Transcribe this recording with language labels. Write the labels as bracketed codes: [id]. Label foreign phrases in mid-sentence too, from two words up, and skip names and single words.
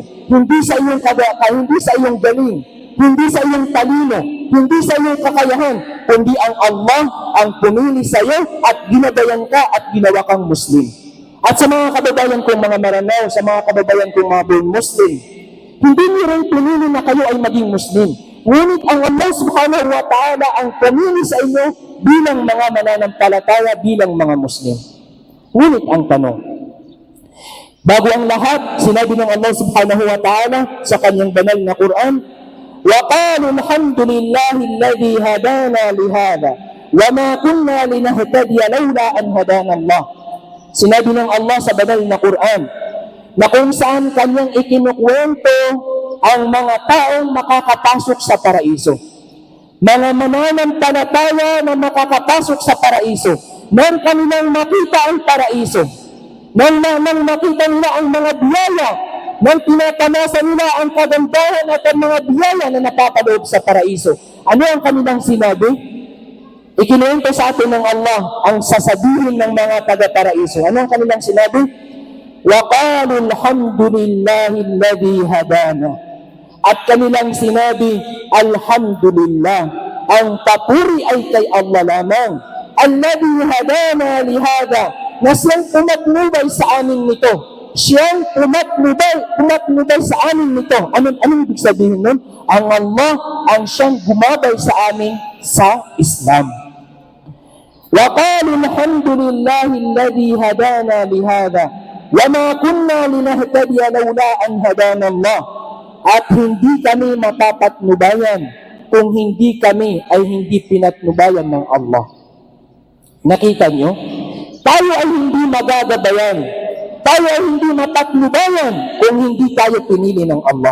[tl] Hindi sa iyong hindi sa iyong galing, hindi sa iyong talino, hindi sa iyong kakayahan, kundi ang Allah ang pumili sa iyo at ginabayan ka at ginawa kang Muslim. At sa mga kababayan kong mga Maranao, sa mga kababayan kong mga buong Muslim, hindi niyo rin pinili na kayo ay maging Muslim. Ngunit ang [ar] الله سبحانه وتعالى [tl] ang pumili sa inyo bilang mga mananampalataya, bilang mga Muslim. Ngunit ang tanong, bago ang lahat, sinabi ng [ar] الله سبحانه وتعالى [tl] sa kanyang banal na Quran, [ar] وَقَالُوا الْحَمْدُ لِلَّهِ الَّذِي هَدَانَا لِهَذَا وَمَا كُنَّا لِنَهْتَدِيَ لَوْلَا أَنْ هَدَانَا اللَّهُ. [tl] Sinabi ng Allah sa banal na Quran, na kung saan kanyang ikinukwento ang mga taong makakapasok sa paraiso. Mga mananampalataya na makakapasok sa paraiso. Nang kanilang makita ang paraiso. Nang makita nila ang mga biyaya nang tinatamasa nila ang kagandahan at ang mga biyaya na napapaloob sa paraiso. Ano ang kanilang sinabi? Ikinuwento sa atin ng Allah ang sasabihin ng mga taga-paraiso. Ano ang kanilang sinabi? [ar] وَقَالُوا الْحَمْدُ لِلَّهِ الَّذِي هَدَانَا. [tl] At kanilang sinabi, Alhamdulillah, ang papuri ay kay Allah lamang. [ar] الذي هدانا لهذا, [tl] na siyang pumatnubay sa amin nito. Siyang pumatnubay sa amin nito. Anong ibig sabihin nun? Ang Allah ang siyang gumabay sa amin sa Islam. [ar] وَقَالُوا الْحَمْدُ لِلَّهِ الَّذِي هَدَانَا لِهَذَا وَمَا كُنَّا لِنَهْتَدِيَ لَوْلَا أَنْ هَدَانَا اللَّهُ. [tl] At hindi kami mapapatnubayan kung hindi kami ay hindi pinatnubayan ng Allah. Nakita niyo? Tayo ay hindi magagabayan. Tayo ay hindi mapatnubayan kung hindi tayo pinili ng Allah.